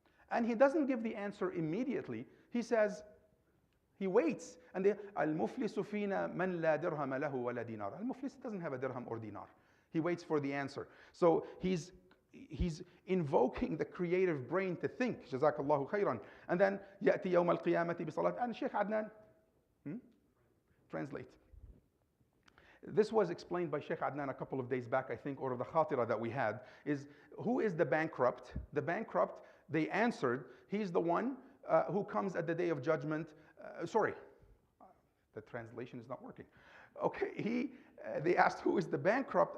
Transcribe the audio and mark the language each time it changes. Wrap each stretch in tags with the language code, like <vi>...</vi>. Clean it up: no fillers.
<en>And he doesn't give the answer immediately. He says, he waits. And</en> <ar>al-muflisu fina man la dirham lahu wa la dinar.</ar> <en>Al-muflis doesn't have a dirham or dinar. He waits for the answer. So he's invoking the creative brain to think.</en> <ar>Jazakallahu khairan.</ar> <en>And then</en> <ar>يأتي يوم القيامة بصلاة.</ar> <en>And Sheikh Adnan, translate. This was explained by Sheikh Adnan a couple of days back, I think, or the khatira that we had, is who is the bankrupt? The bankrupt, they answered, he's the one who comes at the day of judgment. Sorry, the translation is not working. Okay, they asked who is the bankrupt.</en>